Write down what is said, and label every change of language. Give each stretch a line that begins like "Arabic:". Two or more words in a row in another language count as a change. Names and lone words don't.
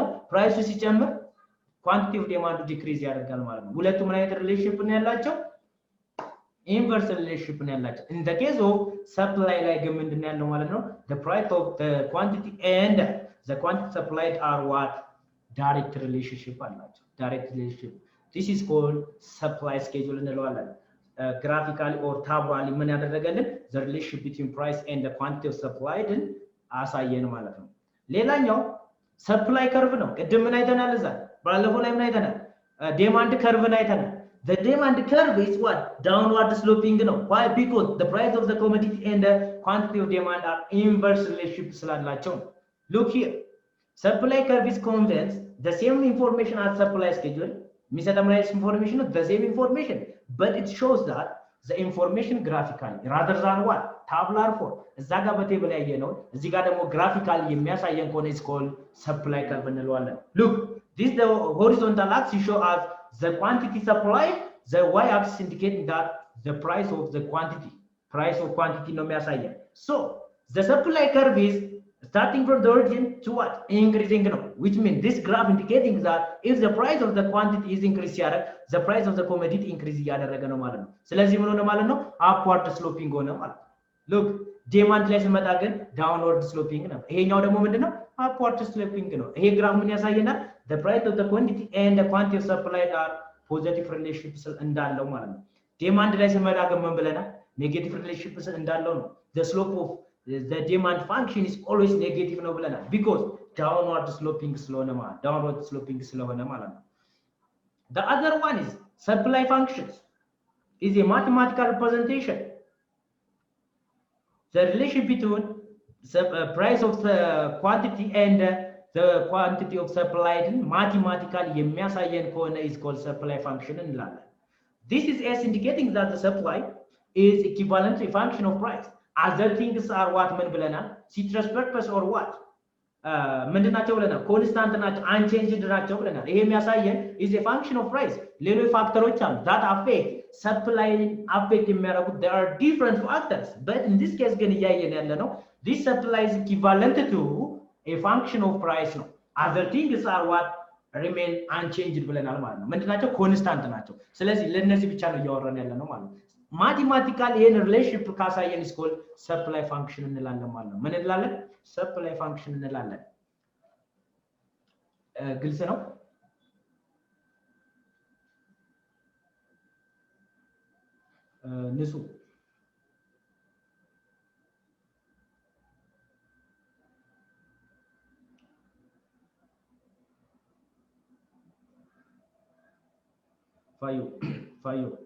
Amharic: ፕራይሱ ሲጨምር
English: quantity of demand decrease
Amharic: ያደርጋል ማለት ነው። ሁለቱ ምን አይነት ሪሌሽንሺፕ ነው ያላቸው?
English: inverse relationship
Amharic: ነው ያላቸው።
English: in the case of supply
Amharic: ላይ ግን ምንድነው ያለው ማለት ነው?
English: the price of the quantity and the quantity supplied are what? direct relationship አላቸው። direct relationship. this is called supply schedule እንለዋለን። graphically or tabulaly ምን ያደረገልን? the relationship between price and the quantity of supplied
Amharic: አሳየን ማለት ነው። ሌላኛው ሰፕላይ ከርቭ ነው። ቅድም ምን አይተናል? እዛ ባለፈው ላይ ምን አይተናል? ዲማንድ ከርቭን አይተናል።
English: the demand curve is what? downward sloping ነው። why? because the price of the commodity and the quantity of demand are inverse relationship ስላላቸው። look here, supply curve is conveys the same information as supply schedule
Amharic: የሚሰጠን information
English: the same information but it shows that the information graphically rather than what? tabular form
Amharic: እዛ ጋር በቴብል ያየ ነው። እዚህ ጋር ደግሞ ግራፊካሊ የሚያሳየን ከሆነ
English: is called supply curve እንለዋለን። look, this the horizontal axis show us the quantity supplied, the y-axis indicating that the price of the quantity ነው የሚያሳየን። so the supply curve is starting from the origin to what? increasing ነው, which means this graph indicating that if the price of the quantity is increased ያደረገ the price of the commodity increase እያደረገ
Amharic: ነው ማለት ነው። ስለዚህ ምን ሆነ ማለት ነው?
English: upward sloping
Amharic: ሆነ ማለት ነው። look, ዲማንድ ላይ ስመጣ ግን
English: downward sloping
Amharic: ነው። ይሄኛው ደግሞ ምንድነው? upward sloping ነው። ይሄ ግራፍ ምን ያሳየናል?
English: the price of the quantity and the quantity of supplied are positive relationships እንዳለው ማለት ነው።
Amharic: ዲማንድ ላይ ስመጣ ግን ምን ብለናል?
English: negative relationships እንዳለው ነው። the slope of the demand function is always negative
Amharic: ነው ብለናል
English: because downward sloping
Amharic: ስለሆነ ማለት ነው።
English: the other one is supply functions is a mathematical representation. The relation between the price of the quantity and the quantity of supplied mathematically የሚያሳየን ከሆነ
Amharic: is called supply function
English: እንላለን። This is S indicating that the supply is equivalent to a function of price. Other things are what ምን ብለናል? Citrus purpose or what?
Amharic: ምንድን ናቸው ብለናል? ኮንስታንት ናቸው፣ አንቼንጅድ ናቸው ብለናል።
English: ይሄ የሚያሳየን is a function of price።
Amharic: ሌሎች ፋክተሮች አሉ
English: that affect supply affect የሚያደርጉት there are different factors, but in this case
Amharic: ግን እያየን ያለ ነው
English: this supply is equivalent to a function of price ነው። other things are what remain unchanged
Amharic: ብለናል ማለት ነው። ምንድን ናቸው? ኮንስታንት ናቸው። ስለዚህ ለነዚህ ብቻ ነው እያወራን ያለ ነው ማለት ነው። ማቴማቲካል ይሄን ሪሌሽንሺፕ ካሳየን
English: is called supply function
Amharic: እንላለን ማለት ነው። ምን እንላለን?
English: supply function
Amharic: እንላለን። ግልጽ ነው? ንጹህ ፋዩ